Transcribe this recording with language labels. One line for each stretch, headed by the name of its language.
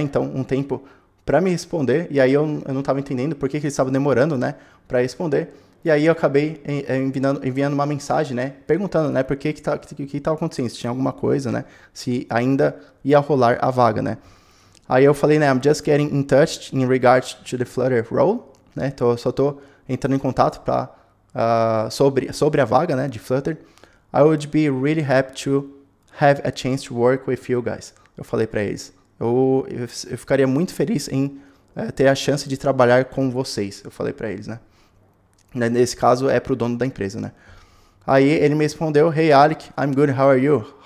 Portuguese: Então, um tempo para me responder. E aí eu não estava entendendo por que eles estavam demorando, né? Para responder. E aí eu acabei enviando uma mensagem, né? Perguntando, né? Por que estava acontecendo? Se tinha alguma coisa, né? Se ainda ia rolar a vaga, né? Aí eu falei, né?
English: I'm just getting in touch in regards to the Flutter role, né?
Portuguese: Só tô entrando em contato sobre a vaga, né? De Flutter.
English: I would be really happy to have a chance to work with you guys.
Portuguese: Eu falei para eles. Eu ficaria muito feliz em ter a chance de trabalhar com vocês. Eu falei para eles, né? Nesse caso é pro dono da empresa, né? Aí ele me respondeu,
English: Hey Alec, I'm good, how are you?